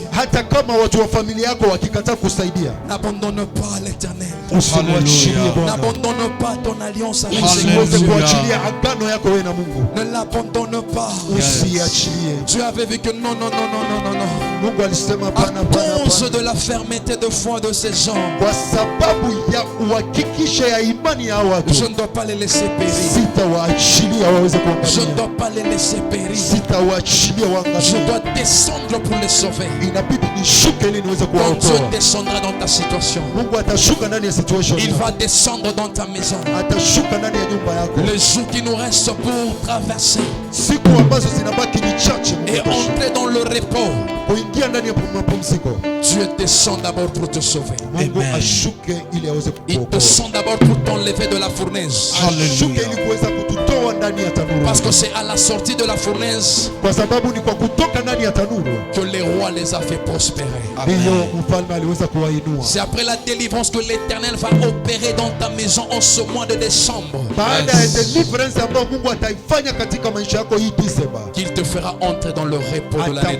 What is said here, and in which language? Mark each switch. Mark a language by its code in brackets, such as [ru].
[sw] hata kama watu wa familia yako wakikataa kusaidia, [fr] n'abandonne pas l'éternel. [sw] usimwachilie Bwana. [fr] N'abandonne pas ton alliance avec Alléluia. [sw] Usiweze [fr] Dieu. [sw] kuachilia agano yako wewe na Mungu. [fr] Ne l'abandonne pas. [sw] Usiachilie. [fr] Tu avais vu que non, non, non, non, non, non, non. [sw] Mungu alisema hapana, [fr] À [sw] hapana, [fr] cause [sw] hapana. [fr] de la fermeté de foi de ces gens, [sw] Kwa sababu ya uhakikisha ya imani ya watu, [fr] je ne dois pas les laisser périr. [sw] sitawaachilia waweze [fr] Je ne [sw] kuangamia, [fr] dois pas les laisser périr. [sw] sitawaachilia [fr] Je [sw] waangamie. [fr] dois descendre pour les sauver. [sw] Inabidi nishuke ili niweze [fr] Quand Dieu [sw] kuwaokoa. [fr] descendra dans ta situation, [sw] Mungu atashuka ndani ya situation [fr] il [sw] yako, [fr] va descendre dans ta maison. [sw] atashuka ndani ya nyumba yako. [fr] Le jour qui nous reste pour traverser, [sw] siku ambazo zinabaki ni chache [fr] et entrer dans le repos, [sw] kuingia ndani ya mapumziko. [fr] Dieu descend d'abord pour te sauver. [sw] Mungu Amen. ashuke ili aweze [fr] Il [sw] kukuokoa. [fr] descend d'abord pour t'enlever de la fournaise. [sw] Ashuke ili kuweza kututoa ndani ya tanuru. [fr] Parce que c'est à la sortie de la fournaise [sw] Kwa sababu ni kwa kutoka ndani ya tanuru [fr] que les rois les a fait prospérer. [sw] ndiyo mfalme aliweza kuwainua. [fr] C'est après la délivrance que l'Éternel va opérer dans ta maison en ce mois de décembre. [sw] Baada ya deliverance ambayo Mungu ataifanya katika maisha yako hii Disemba, [fr] Qu'il te fera entrer dans le repos de l'année